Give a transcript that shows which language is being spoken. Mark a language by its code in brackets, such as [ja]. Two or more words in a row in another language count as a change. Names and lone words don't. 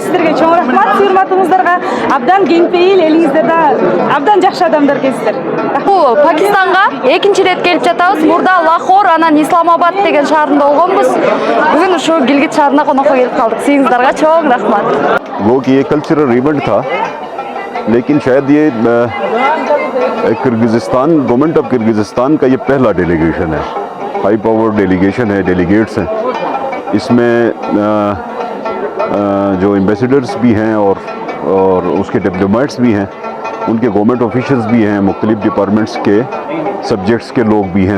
[ky] Сиздерге чоң рахмат. Урматыңыздарга абдан кең пейил, элиңиздерде абдан жакшы адамдар экенсиздер. Бул Пакистанга экинчи ирет келип жатабыз. Мурда Лахор, анан Исламабад деген шаарында болгонбуз. Бүгүн ушу Гилгит шаарына конокко келип калдык. Сиңиздерге чоң рахмат. [ur] وہ کہ یہ [en] cultural event [ur] تھا، لیکن شاید یہ کرغزستان, [en] Government of Kyrgyzstan [ur] کا یہ پہلا ڈیلیگیشن ہے, [en] high power delegation [ur] ہے، ڈیلیگیٹس ہیں. اس میں جو ایمبیسیڈرز بھی ہیں اور اس کے ڈپلومیٹس بھی ہیں، ان کے [en] government officials [ur] بھی ہیں، مختلف ڈیپارٹمنٹس کے سبجیکٹس کے لوگ بھی ہیں.